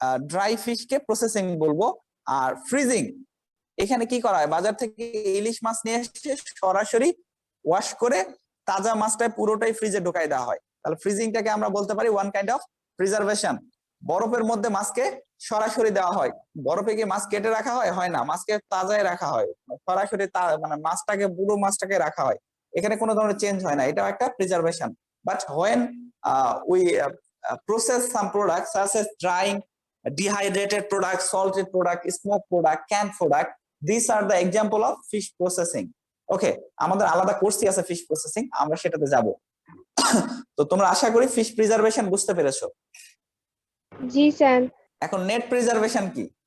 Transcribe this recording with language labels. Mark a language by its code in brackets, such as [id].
[bn] Dry ফিশকে processing বলবো। আর freezing, এখানে কি করা হয়, বাজার থেকে ইলিশ মাছ নিয়ে এসে সরাসরি ওয়াশ করে তাজা মাছটা পুরোটাই ফ্রিজে ঢুকাই দেওয়া হয়। তাহলে ফ্রিজিংটাকে আমরা বলতে পারি [en] One kind of preservation. [bn] বরফের মধ্যে মাছকে সরাসরি দেওয়া হয়, বরফে কি মাছ কেটে রাখা হয়? হয় না, মাছকে তাজায় রাখা হয়, সরাসরি মানে মাছটাকে, পুরো মাছটাকে রাখা হয়, এখানে কোনো ধরনের চেঞ্জ হয় না, এটাও একটা preservation. [en] But when we process some products such as drying, dehydrated product, salted product, smoked product, canned product, these are the example of fish processing. [bn] ওকে, আমাদের আলাদা কোর্সই আছে ফিশ প্রসেসিং, আমরা সেটাতে যাব। তো তোমরা আশা করি ফিশ প্রিজার্ভেশন বুঝতে পেরেছো। জি স্যার। এখন নেট প্রিজার্ভেশন কি?